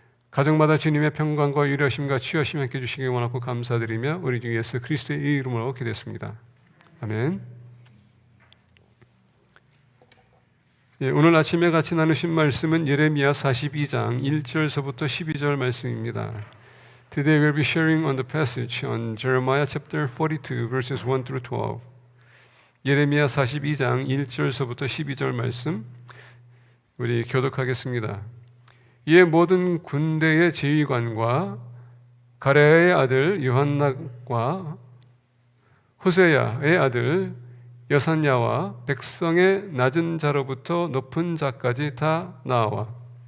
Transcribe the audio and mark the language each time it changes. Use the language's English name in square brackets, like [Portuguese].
[Korean] 가정마다 주님의 평강과 유려하심과 치유하심을 함께 주시길 원하고 감사드리며 우리 주 예수 그리스도의 이름으로 기도했습니다. 아멘. 오늘 아침에 같이 나누신 말씀은 예레미야 42장 1절서부터 12절 말씀입니다. [English] Today we'll be sharing on the passage on Jeremiah chapter 42 verses 1 through 12. [Korean] 예레미야 42장 1절서부터 12절 말씀 우리 교독하겠습니다. 이에 모든 군대의 지휘관과 가레야의 아들 요한나과 호세야의 아들 여산야와 백성의 낮은 자로부터 높은 자까지 다 나와